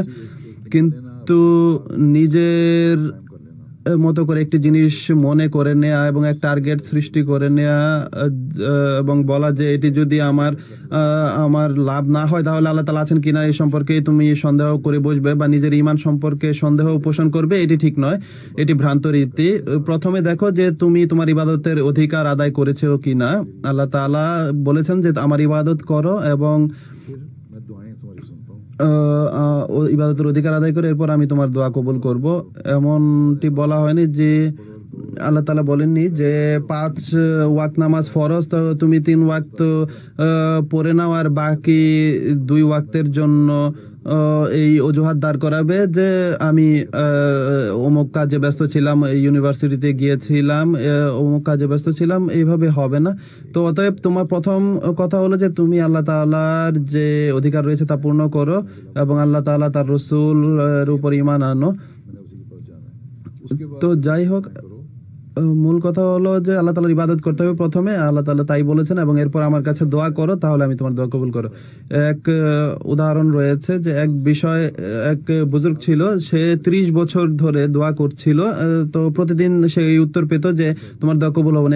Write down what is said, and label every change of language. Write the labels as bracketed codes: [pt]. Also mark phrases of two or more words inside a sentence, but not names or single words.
[bn] কিন্তু নিজের মতো করে একটি জিনিস মনে করে নেয়া এবং এক টার্গেট সৃষ্টি করে নেয়া এবং বলা যে এটি যদি আমার লাভ না হয় তাহলে আল্লাহ তাআলা আছেন কিনা এই সম্পর্কে তুমি সন্দেহ করে বসবে বা নিজের ঈমান সম্পর্কে সন্দেহ পোষণ করবে, এটি ঠিক নয়, এটি ভ্রান্ত রীতি। প্রথমে দেখো যে তুমি তোমার ইবাদতের অধিকার আদায় করেছো কিনা। আল্লাহ তাআলা বলেছেন যে আমার ইবাদত করো এবং [ur] میں دعائیں تمہاری سنتا ہوں، [bn] ইবাদতের অধিকার আদায় করে এরপর আমি তোমার দোয়া কবুল করব। এমনটি বলা হয়নি যে আল্লাহ তাআলা বলেননি যে 5 ওয়াক্ত নামাজ ফরজ, তো তুমি 3 ওয়াক্ত পড়ে নাও আর বাকি 2 ওয়াক্তের জন্য এই অজুহাত দাঁড় করাবে যে আমি অমুক কাজে ব্যস্ত ছিলাম, ইউনিভার্সিটিতে গিয়েছিলাম, অমুক কাজে ব্যস্ত ছিলাম, এইভাবে হবে না। তো অতএব তোমার প্রথম কথা হলো যে তুমি আল্লাহ তাআলার যে অধিকার রয়েছে তা পূর্ণ করো এবং আল্লাহ তাআলা তার রাসূলের উপর ঈমান আনো। [ur] میں نے اسی کے پاس جانا ہے، اس کے بعد [bn] তো যাই হোক, মূল কথা হলো যে আল্লাহ তাআলার ইবাদত করতে হবে প্রথমে, আল্লাহ তাআলা তাই বলেছেন, এবং এরপর আমার কাছে দোয়া করো, তাহলে আমি তোমার দোয়া কবুল করো। এক উদাহরণ রয়েছে যে এক বুজুর্গ ছিল, সে 30 বছর ধরে দোয়া করছিল, তো প্রতিদিন সে এই উত্তর পেত যে তোমার দোয়া কবুল হবে না।